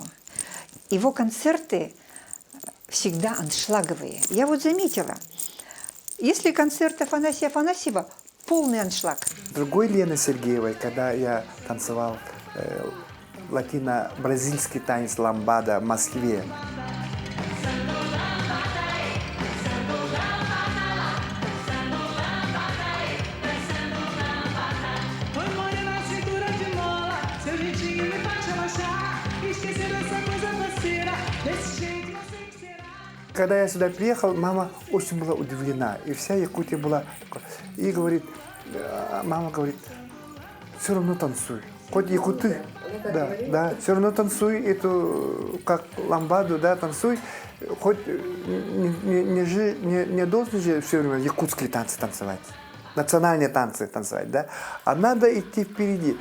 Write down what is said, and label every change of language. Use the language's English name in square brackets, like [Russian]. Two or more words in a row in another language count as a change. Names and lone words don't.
[Russian] Его концерты всегда аншлаговые. Я вот заметила, если концерт Афанасия Афанасьева, полный аншлаг. Другой Лены Сергеевой, когда я танцевал латино-бразильский танец ламбада в Москве. [Portuguese] Oi, morena, cintura de mola, seu jeitinho me faz relaxar. Esquecer dessa coisa grosseira, desse jeito não sei o que será. [Russian] Когда я сюда приехал, мама очень была удивлена. И вся Якутия была... И говорит, мама говорит, все равно танцуй. Хоть якуты, да, все равно танцуй эту, как ламбаду, да, танцуй. Хоть не должен же все время якутские танцы танцевать, национальные танцы танцевать, да, а надо идти впереди.